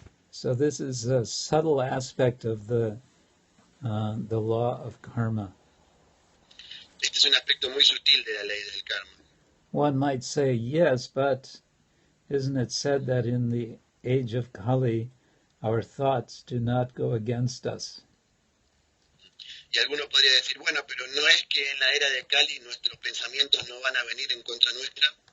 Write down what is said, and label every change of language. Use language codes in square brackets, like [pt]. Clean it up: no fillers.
[en] So this is a subtle aspect of the law of karma. [es] Este es un aspecto muy sutil de la ley del karma. [en] One might say, yes, but isn't it said that in the age of Kali, our thoughts do not go against us? [es] Y alguno podría decir, bueno, pero ¿no es que en la era de Kali nuestros pensamientos no van a venir en contra nuestra?